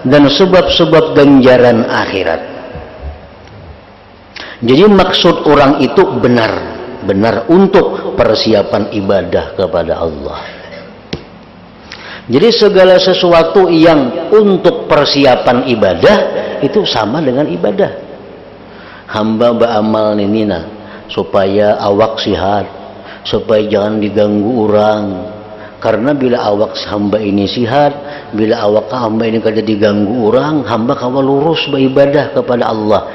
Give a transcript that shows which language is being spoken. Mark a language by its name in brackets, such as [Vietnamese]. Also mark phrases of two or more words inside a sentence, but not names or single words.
[Indonesian] dan sebab-sebab ganjaran akhirat. Jadi maksud orang itu benar untuk persiapan ibadah kepada Allah. Jadi segala sesuatu yang untuk persiapan ibadah itu sama dengan ibadah. [Banjar] Hamba beramal nina supaya awak sihat, supaya jangan diganggu orang. Karena bila awak hamba ini sihat, bila awak hamba ini kada diganggu orang, hamba kawa lurus beribadah kepada Allah.